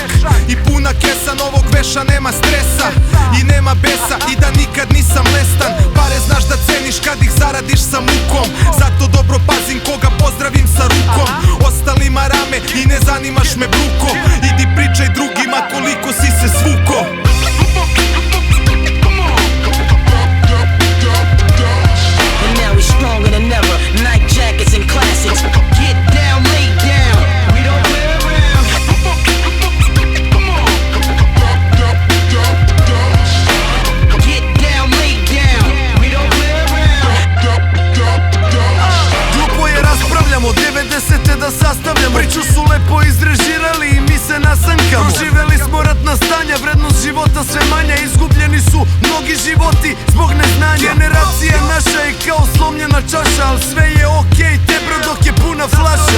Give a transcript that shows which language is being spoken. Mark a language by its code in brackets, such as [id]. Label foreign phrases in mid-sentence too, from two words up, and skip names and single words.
[sr] I puna kesa novog veša, nema stresa i nema besa, i da nikad nisam lestan. Pare znaš da ceniš kad ih zaradiš sa mukom. Zato dobro pazim koga pozdravim sa rukom. Ostalima rame i ne zanimaš me bruko. Idi pričaj drugima koliko si se svuko. [en] And now we're stronger than ever. Night jackets and classics. Get down, lay down. We don't play around. Get down, lay down. We don't play around. [sr] Glupo je raspravljamo, 90-te da sastavljamo. Priču su lepo izrežirali i mi se nasankamo. Proživeli smo ratna stanja, vrednost života sve manja. Izgubljeni su mnogi životi zbog neznanja. Generacija naša je kao slomljena čaša, al sve je okej, tebro dok je puna flaša.